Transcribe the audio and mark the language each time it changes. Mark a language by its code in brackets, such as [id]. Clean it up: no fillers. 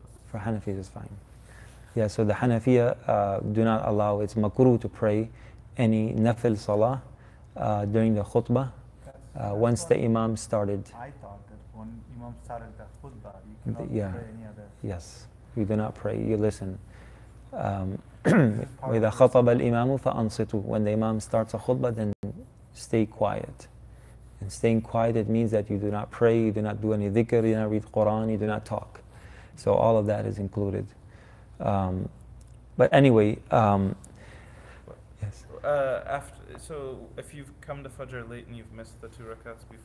[en] for Hanafis, it's fine. Yeah, so the Hanafiya do not allow, it's makruh to pray any nafil salah during the khutbah once the Imam started. I thought that when Imam started the khutbah, you cannot pray any other. Yes, you do not pray, you listen. [ar] وإذا خطب الإمام فأنصتوا. [en] When the Imam starts a khutbah, then stay quiet. And staying quiet, it means that you do not pray, you do not do any dhikr, you do not read Quran, you do not talk. So all of that is included. But anyway, yes. So if you've come to Fajr late and you've missed the 2 rakats